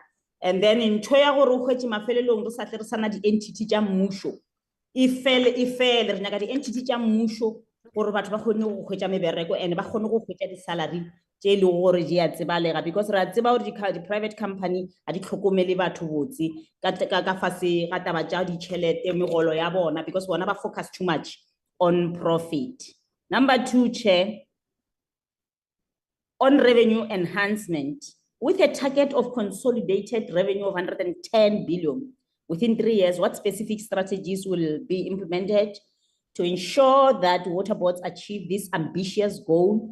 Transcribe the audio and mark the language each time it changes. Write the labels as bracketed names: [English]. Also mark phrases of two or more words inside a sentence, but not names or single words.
[Northern Sotho] And then ntho ya gore o hwetše mafelelong re sa tle re sana di-entity tša mmušo e fele re nyaka di-entity tša mmušo gore batho ba kgone go hwetša mebereko and ba kgone go hwetša di-salary tše e le gore di a tsebalega, because re a tseba gore di- [English] private company [Northern Sotho] a di tlhokomele batho botse ka fase ga taba tša ditšhelete megolo ya bona, because bona ba [English] focus too much on profit. Number 2, Chair, on revenue enhancement, with a target of consolidated revenue of 110 billion within 3 years, what specific strategies will be implemented to ensure that water boards achieve this ambitious goal?